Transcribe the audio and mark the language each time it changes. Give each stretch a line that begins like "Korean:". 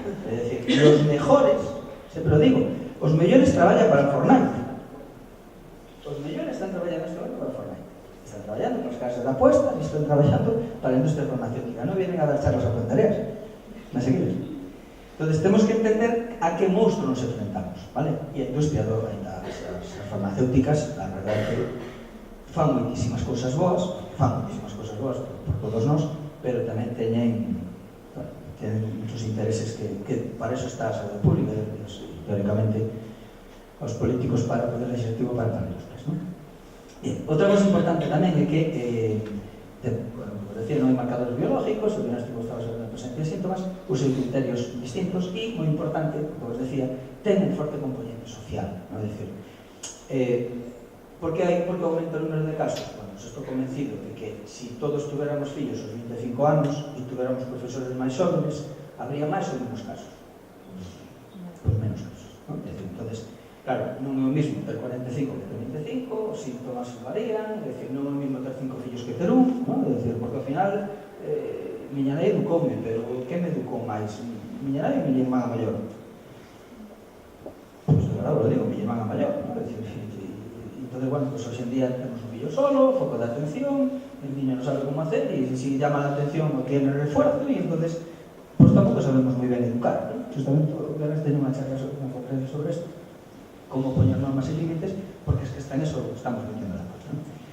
Spanish: Es decir, los mejores, siempre lo digo,
Galician: os mellores traballan para
Spanish: el Fortnite.
Galician: Os mellores están traballando este momento para el Fortnite. Están traballando para as casas de apuesta e están traballando para a industria farmacéutica.
Spanish: Non vienen a dar charlas a Pontareas.
Galician: ¿Me seguides? Entonces, temos que entender a que monstruo nos enfrentamos, ¿vale? E a industria as farmacéuticas, a verdade é que fan moitísimas cousas boas por todos nós, pero tamén teñen muchos intereses que para eso está a saúde pública, teóricamente, os políticos para o poder legislativo para a industria, ¿no? Bien, outra cosa importante tamén é que, como decía, non hai marcadores biológicos, o diagnóstico estaba sobre a presencia de síntomas, usen criterios distintos e, moi importante, como os decía, ten un forte componente social, non? É dicir, por que aumenta o número de casos? Bueno, estou convencido de que
Spanish: si todos tuviéramos
Galician: fillos aos 25 anos e tuviéramos profesores máis jóvenes, habría máis ou menos casos. Pois menos casos, non? É dicir, entonces, claro, non é o mismo ter 45 que ter 25, os síntomas varían, é dicir, non é o mismo ter 5 fillos que ter un, non? É dicir, porque ao final, miña nai educoume, pero que me educou máis? Miña nai ou miña irmán a maior? Pois, de verdade, lo digo, miña irmán a maior, non? É dicir, entonces, bueno, pues hoxe en día temos un fillo solo, foco de atención,
Spanish: el niño non sabe como hacer, e si llama la atención o tiene refuerzo,
Galician: e entonces, pues tampouco sabemos moi ben educar, ¿no? Justamente, o que ahora teño unha charla sobre esto, como poñer normas e límites,
Spanish: porque es que está en eso estamos metiendo la pata,
Galician: ¿no?